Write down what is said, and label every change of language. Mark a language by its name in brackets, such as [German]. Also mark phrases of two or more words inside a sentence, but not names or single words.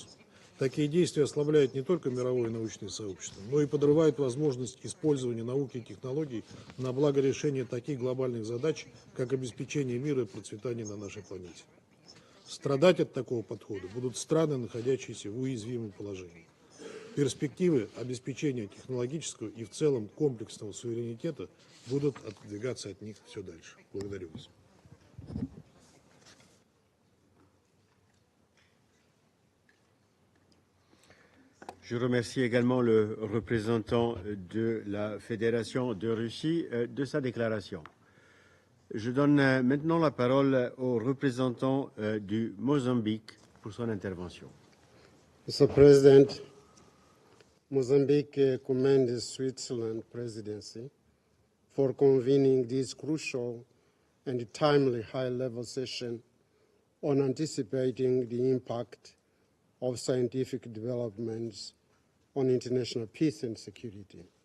[Russian] Такие действия ослабляют не только мировое научное сообщество, но и подрывают возможность использования науки и технологий на благо решения таких глобальных задач, как обеспечение мира и процветания на нашей планете. Страдать от такого подхода будут страны, находящиеся в уязвимом положении. Перспективы обеспечения технологического и в целом комплексного суверенитета будут отодвигаться от них все дальше. Благодарю вас. [French] Je remercie également le représentant de la Fédération de Russie de sa déclaration. Je donne maintenant la parole au représentant du Mozambique pour son intervention. [English] Mr. President, Mozambique commends Switzerland presidency for convening this crucial and timely high-level session on anticipating the impact of scientific developments on international peace and security.